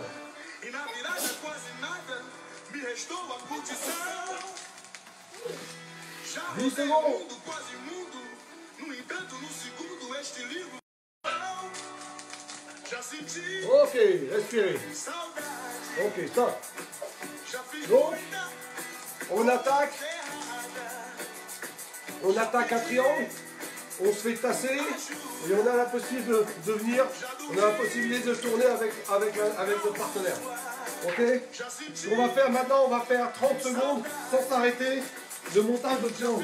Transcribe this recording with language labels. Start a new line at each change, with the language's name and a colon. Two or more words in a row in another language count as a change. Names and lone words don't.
Portuguese: e na virada quase nada me restou a curtição. Já rodei o mundo, quase mundo. No entanto, no segundo, este livro já senti.
French: Ok, respirez.
Portuguese: Saudade.
French: Ok, stop.
Portuguese: Já fiz
French: Donc,
Portuguese: muita
French: on attaque. On attaque un triangle, on se fait tasser et on a la possibilité de venir, on a la possibilité de tourner avec notre partenaire. Ok? Ce qu'on va faire maintenant, on va faire 30 secondes sans s'arrêter de montage de triangle.